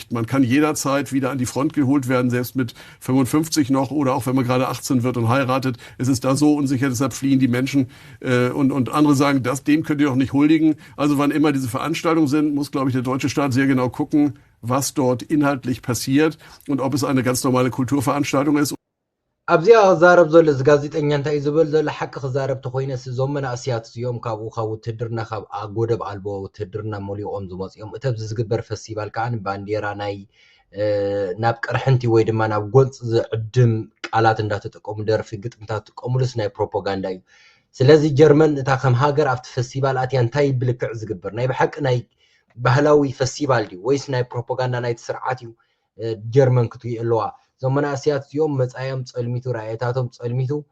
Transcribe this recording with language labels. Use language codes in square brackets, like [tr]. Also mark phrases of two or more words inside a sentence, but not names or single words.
[de] Man kann jederzeit wieder an die Front geholt werden, selbst mit 55 noch oder auch wenn man gerade 18 wird und heiratet. Es ist da so unsicher, deshalb fliehen die Menschen und andere sagen, dem könnt ihr doch nicht huldigen. Also wann immer diese Veranstaltungen sind, muss, glaube ich, der deutsche Staat sehr genau gucken, was dort inhaltlich passiert und ob es eine ganz normale Kulturveranstaltung ist. [ti] ኣብዚኣ ክዛረብ ዘሎ እዚ ጋዜጠኛ እንታይ እዩ ዝብል ዘሎ ሓቂ ክዛረብ ተኮይነስ እዞም መናእስያት እዚኦም ካብኡ ካብ ውትድርና ካብ ጎደብ ኣልቦ ውትድርና መሊኦም ዝመፅኦም እቲ ኣብዚ ዝግበር ፌስቲቫል ከዓ ባንዴራ ናይ ናብ ቅርሕንቲ ወይ ድማ ናብ ጎልፂ ዝዕድም ቃላት እንዳተጠቀሙ ደርፊ ግጥምታት ዝጥቀሙሉስ ናይ ፕሮፓጋንዳ እዩ ስለዚ ጀርመን እታ ከም ሃገር ኣብቲ ፌስቲቫል ኣትያ እንታይ ብልክዕ ዝግበር ናይ ብሓቂ ናይ ባህላዊ ፌስቲቫል ድዩ ወይስ ናይ ፕሮፓጋንዳ ናይቲ ስርዓት እዩ ጀርመን ክትርኢ ኣለዋ እዞም መናእስያት እዚኦም መፃዮም ፀልሚቱ ራእየታቶም ፀልሚቱ